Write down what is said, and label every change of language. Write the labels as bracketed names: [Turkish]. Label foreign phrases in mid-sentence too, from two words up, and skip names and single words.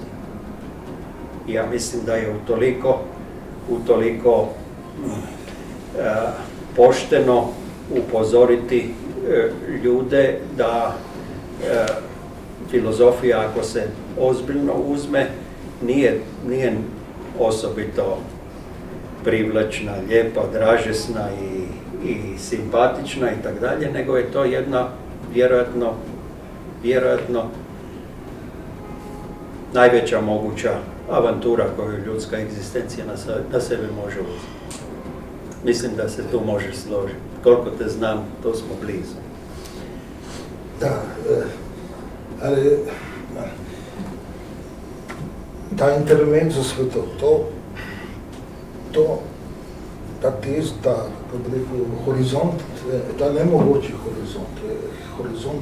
[Croatian] Ja mislim da je utoliko pošteno upozoriti ljude da filozofija, ako se ozbiljno uzme, nije osobito privlačna, lijepa, dražesna i simpatična i tako dalje, nego je to jedna vjerojatno najveća moguća avantura koju ljudska egzistencija na sebe može uzeti. Mislim da se tu možeš složiti. Koliko te znam, to smo blizu. [Slovenian] Da, ali ta intermezzo svetov, ta teza, kako bi rekel, horizont, ta nemogoči horizont,